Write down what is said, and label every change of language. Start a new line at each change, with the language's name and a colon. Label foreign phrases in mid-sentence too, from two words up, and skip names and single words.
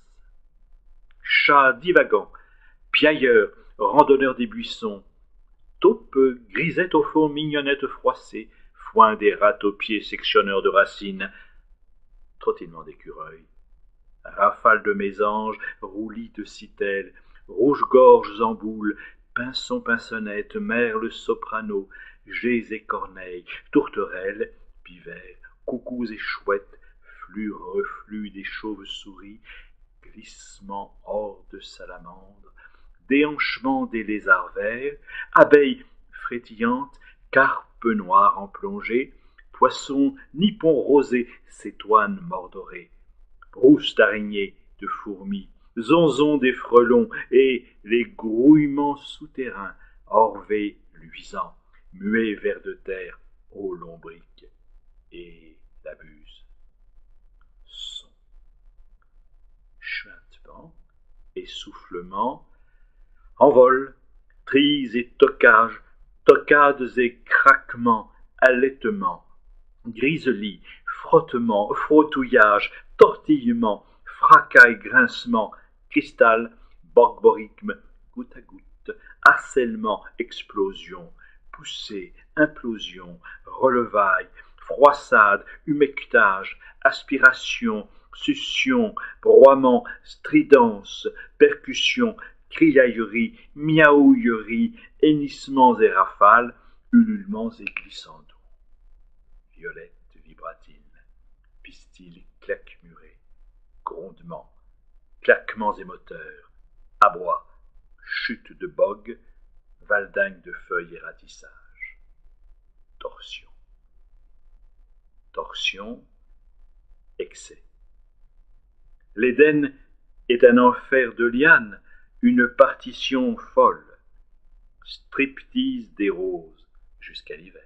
French: Chat divagant, piailleur, randonneur des buissons, taupe, grisette au fond, mignonnette froissée, foin des rats aux pieds, sectionneur de racines, trottinement d'écureuil, rafale de mésanges, roulis de citelles, rouge-gorges en boule, pinson pinsonnette, merle soprano, geais et corneilles, tourterelles, pivers, coucous et chouettes, flux reflux des chauves-souris, glissement hors de salamandre, déhanchement des lézards verts, abeilles frétillantes, carpes noires en plongée, poissons nippons rosés, cétoines mordorées, rousses d'araignées, de fourmis, zonzons des frelons et les grouillements souterrains, orvées luisants, muets vers de terre, ô lombriques, et la buse. Son. Chuintement, essoufflement, envol, trilles et tocages, tocades et craquements, allaitements, griselis, frottements, frottouillages, tortillements, fracas et grincements, cristal, borborigme, goutte à goutte, harcèlement, explosion, poussée, implosion, relevailles, froissade, humectage, aspiration, succion, broiement, stridence, percussion, criaillerie, miaouillerie, hennissements et rafales, ululements et glissando. Violette vibratine, pistil claque-muré, grondements, claquements émoteurs, abois, chute de bogue, valdingue de feuilles et ratissage. Torsion. Torsion, excès. L'Éden est un enfer de lianes, une partition folle, striptease des roses jusqu'à l'hiver.